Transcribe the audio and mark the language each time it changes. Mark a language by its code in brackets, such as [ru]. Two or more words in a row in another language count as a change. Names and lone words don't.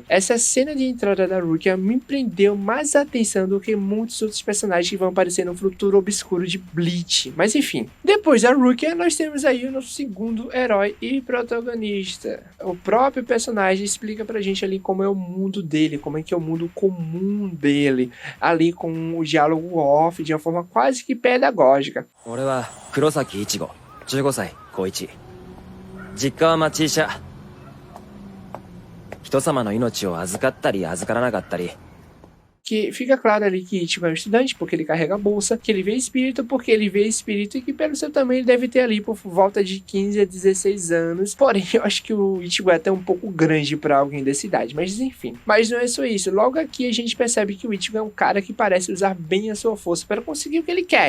[pt] Essa cena de entrada da Rukia me prendeu mais atenção do que muitos outros personagens que vão aparecer no futuro obscuro de Bleach. Mas enfim, depois da Rukia, nós temos aí o nosso segundo herói e protagonista. O próprio personagem explica pra gente ali como é o mundo dele, como é que é o mundo comum dele, ali com o diálogo off, de uma forma quase que pedagógica. [ja] 俺は黒崎一護15歳高一実家は町医者人様の命を預かったり預からなかったり [pt] Que fica claro ali que Ichigo é um estudante porque ele carrega a bolsa, que ele vê espírito porque ele vê espírito e que pelo seu tamanho ele deve ter ali por volta de 15 a 16 anos. Porém, eu acho que o Ichigo é até um pouco grande para alguém dessa idade, mas enfim. Mas não é só isso, logo aqui a gente percebe que o Ichigo é um cara que parece usar bem a sua força para conseguir o que ele quer.